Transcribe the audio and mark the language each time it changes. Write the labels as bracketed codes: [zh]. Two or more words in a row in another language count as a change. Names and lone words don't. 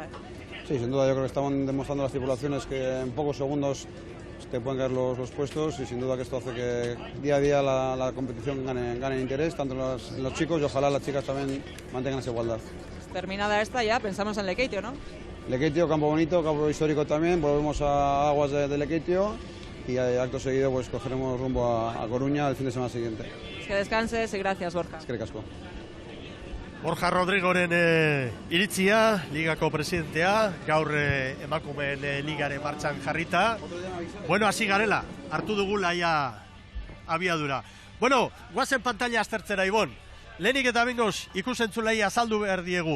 [es] Sí, sin duda yo creo que están demostrando las tripulaciones que en pocos segundos te pueden caer los puestos, y sin duda que esto hace que día a día la competición gane interés, tanto en los chicos, y ojalá las chicas también mantengan esa igualdad. Terminada esta ya, pensamos en Lekeitio, ¿no? Lekeitio, campo bonito, campo histórico también, volvemos a aguas de Lekeitio y acto seguido cogeremos rumbo a Coruña el fin de semana siguiente. Que descanses y gracias, Borja. [eu] Eskerrik asko. Borja Rodrigoren iritzia, ligako presidentea, gaur emakumeen ligaren martxan jarrita. Hasi garela, hartu dugula ja abiadura. Guazen pantalla aztertzera, Ibon. Lehenik eta bengoz ikusentzulei azaldu behar diegu.